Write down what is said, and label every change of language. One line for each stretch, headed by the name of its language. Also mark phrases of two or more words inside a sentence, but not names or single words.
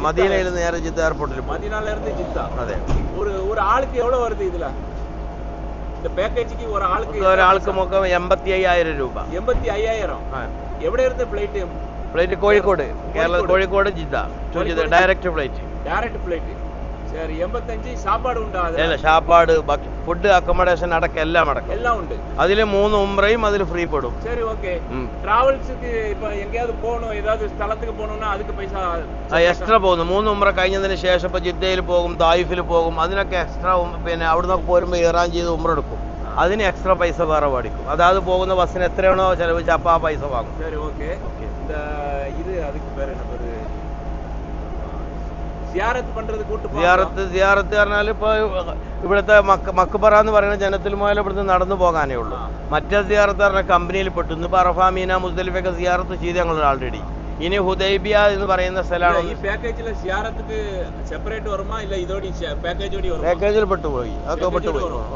Malayalam: മദീനയിൽ നിന്ന് നേരെ ജിദ്ദ എയർപോർട്ടിൽ പോകും. അതെ. ഒരാൾക്ക് മൊത്തം 85,000 രൂപ. 85,000. ഫ്ലൈറ്റ് കോഴിക്കോട്. കേരള കോഴിക്കോട് ജിദ്ദ
English: direct flight.
Tamil: சரி. 85. சாப்பாடு உண்டா? இல்ல, சாப்பாடு,
English: food, accommodation
Tamil: அடக்க எல்லாம் உண்டு. அதுல 3 உம்ரையும் அதுல ஃப்ரீ படும். சரி, ஓகே. டிராவல்ஸ்க்கு இப்ப எங்கயாவது போணும், ஏதாவது സ്ഥലத்துக்கு போணும்னா அதுக்கு പൈസ
Malayalam: എക്സ്ട്രാ പോകുന്നു. 3 ഉംറ കഴിഞ്ഞതിന് ശേഷം ഇപ്പൊ ജിദ്ദയിൽ പോകും, തായിഫിൽ പോകും. അതിനൊക്കെ എക്സ്ട്രാ പിന്നെ അവിടുന്ന് പോരുമ്പോൾ ഇഹ്റാം ചെയ്ത് ഉംറ എടുക്കും. അതിന് എക്സ്ട്രാ പൈസ വേറെ മേടിക്കും. അതായത് പോകുന്ന ബസ്സിന് എത്രയാണോ ചെലവഴിച്ച് അപ്പൊ ആ പൈസ വാങ്ങും.
Tamil: சரி, ഓക്കെ. ഇത് அதுக்கு பேர் என்ன பேரு?
Malayalam: സിയാറത്ത് പറഞ്ഞാൽ ഇപ്പൊ ഇവിടുത്തെ മക്ബറ എന്ന് പറയുന്ന ജനത്തിൽ മുതൽ ഇവിടുന്ന് നടന്നു പോകാനേ ഉള്ളൂ. മറ്റേ സിയാറത്ത് പറഞ്ഞ കമ്പനിയിൽ പെട്ടു. ഇന്നിപ്പോ അറഫ, മീന, മുസ്ദലിഫൊക്കെ സിയാറത്ത് ചെയ്ത് ഞങ്ങൾ ഓൾറെഡി. ഇനി ഹുദൈബിയ എന്ന് പറയുന്ന സ്ഥലമാണ്. പാക്കേജിൽ പെട്ടുപോയി. അതൊക്കെ പെട്ടുപോയി.